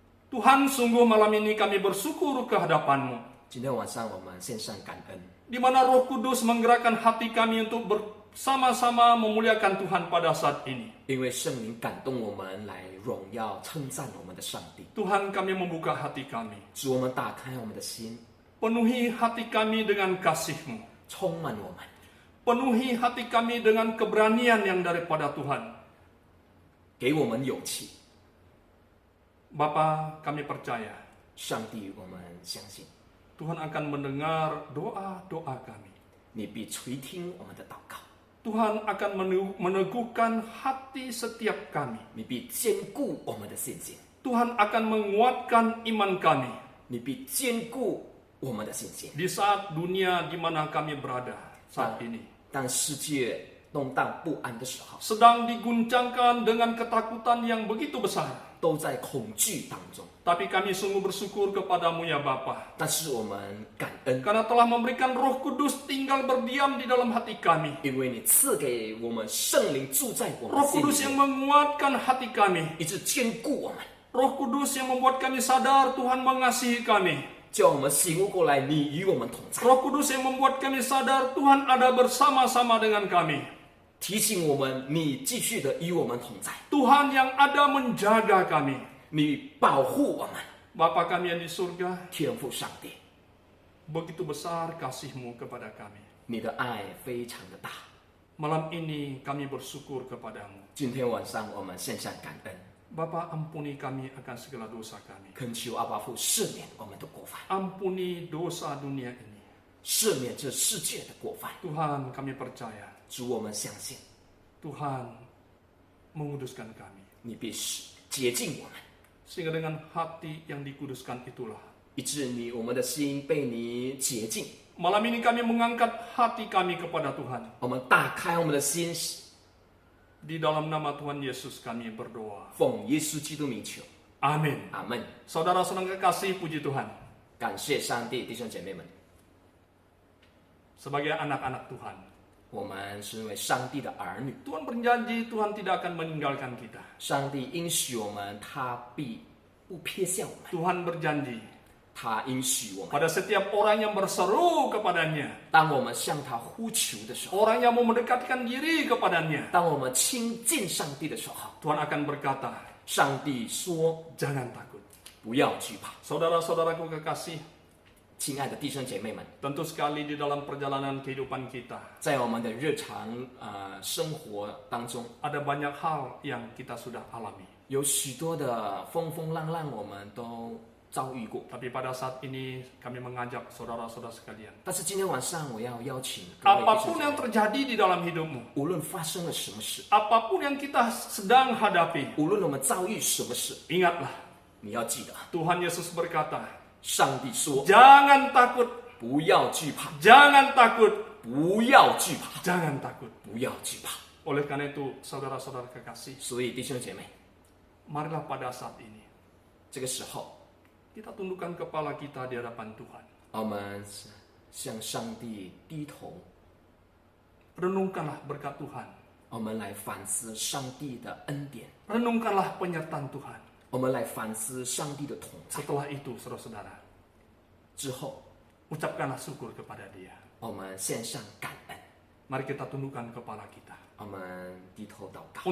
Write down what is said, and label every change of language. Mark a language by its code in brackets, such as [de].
[id] Tuhan, sungguh malam ini kami bersyukur ke hadapan-Mu. [zh] 今天晚上我们献上感恩， [id] Di mana Roh Kudus menggerakkan hati kami untuk bersama-sama memuliakan Tuhan pada saat ini. [zh] 因为圣灵感动我们来荣耀称赞我们的上帝。 [id] Tuhan, kami membuka hati kami. [zh] 主，我们打开我们的心， [id] Penuhi hati kami dengan kasih-Mu. [zh] 充满我们， [id] Penuhi hati kami dengan keberanian yang daripada Tuhan. [zh] 给我们勇气。 [id] Bapa, kami percaya [zh] 上帝，我们相信 [id] Tuhan akan mendengar doa-doa kami. [zh] 你必垂听我们的祷告， [id] Tuhan akan meneguhkan hati setiap kami. [zh] 你必坚固我们的信心， [id] Tuhan akan menguatkan iman kami [zh] 你必坚固我们的信心。 [id] di saat dunia di mana kami berada saat ini [zh] 当世界动荡不安的时候， [id] sedang diguncangkan dengan ketakutan yang begitu besar. [zh] 都在恐惧当中。 [id] Tapi kami sungguh bersyukur kepadamu ya Bapa, [zh] 但是我们感恩， [id] karena telah memberikan Roh Kudus tinggal berdiam di dalam hati kami. [zh] 因为你赐给我们圣灵住在我们 [id] Roh [zh] 心 [id] Kudus yang [zh] 里， [id] menguatkan hati kami. [zh] 一直坚固我们， [id] Roh Kudus yang membuat kami sadar Tuhan mengasihi kami. [zh] 叫我们醒悟过来，你与我们同在， [id] Roh Kudus yang membuat kami sadar Tuhan ada bersama-sama dengan kami. [zh] 提醒我们你继续的与我们同在， [id] Tuhan yang ada menjaga kami. [zh] 你保护我们。 [id] Bapa kami yang di surga, [zh] 天父上帝， [id] begitu besar kasih-Mu kepada kami. [zh] 你的爱非常的大。 [id] Malam ini kami bersyukur kepadamu. [zh] 今天晚上我们献上感恩， [id] Bapa, ampuni kami akan segala dosa kami. [zh] 恳求阿爸父赦免我们的过犯， [id] Ampuni dosa dunia ini. [zh] 赦免这世界的过犯。 [id] Tuhan, kami percaya [zh] 主，我们相信 [id] Tuhan menguduskan kami. [zh] 你必使洁净我们， [id] Sehingga dengan hati yang dikuduskan itulah, [zh] 以致我们的心被你洁净。 [id] malam ini kami mengangkat hati kami kepada Tuhan. [zh] 我们打开我们的心， [id] Di dalam nama Tuhan Yesus kami berdoa. [zh] 奉耶稣基督名求， [id] Amin. [zh] 阿门。 [id] Saudara-saudara kekasih, puji Tuhan. [zh] 感谢上帝，弟兄姐妹们， [id] Sebagai anak-anak Tuhan, [zh] 我们身为上帝的儿女， [id] Tuhan berjanji Tuhan tidak akan meninggalkan kita. [zh] 上帝应许我们，他必不撇下我们， [id] Tuhan berjanji [zh] 他应许我们， [id] pada setiap orang yang berseru kepadanya, [zh] 当我们向他呼求的时候， [id] orang yang mau mendekatkan diri kepadanya, [zh] 当我们亲近上帝的时候， [id] Tuhan akan berkata, [zh] 上帝说 [id] jangan takut. [zh] 不要惧怕。 [id] Saudara-saudaraku kekasih, [zh] 亲爱的弟兄姐妹们， [id] tentu sekali di dalam perjalanan kehidupan kita, [zh] 在我们的日常生活当中， [id] ada banyak hal yang kita sudah alami. [zh] 有许多的风风浪浪，我们都遭遇过。 [id] Tapi pada saat ini kami mengajak saudara-saudara sekalian, [zh] 但是今天晚上，我要邀请各位弟兄 [id] apapun [zh] 姐 [id] yang [zh] 妹， [id] terjadi di dalam hidupmu, [zh] 无论发生了什么事， [id] apapun yang kita sedang hadapi, [zh] 无论我们遭遇什么事， [id] ingatlah, [zh] 你要记得， [id] Tuhan Yesus berkata, [zh] 上帝说 [id] jangan takut, [zh] 不要惧怕， [id] jangan takut, [zh] 不要惧怕， [id] jangan takut. [zh] 不要惧怕。 [id] Oleh karena itu, saudara-saudara kekasih, [zh] 所以弟兄姐妹， [id] marilah pada saat ini [zh] 这个时候， [id] kita tundukkan kepala kita di hadapan Tuhan. [zh] 我们向上帝低头， [id] Renungkanlah berkat Tuhan. [zh] 我们来反思上帝的恩典， [id] Renungkanlah penyertaan Tuhan. [zh] 我们来反思上帝的同在。 [id] Setelah itu, saudara-saudara, [zh] 之后， [id] ucapkanlah syukur kepada Dia. [zh] 我们献上感恩， [id] Mari kita tundukkan kepala kita [zh] 我们低头祷告，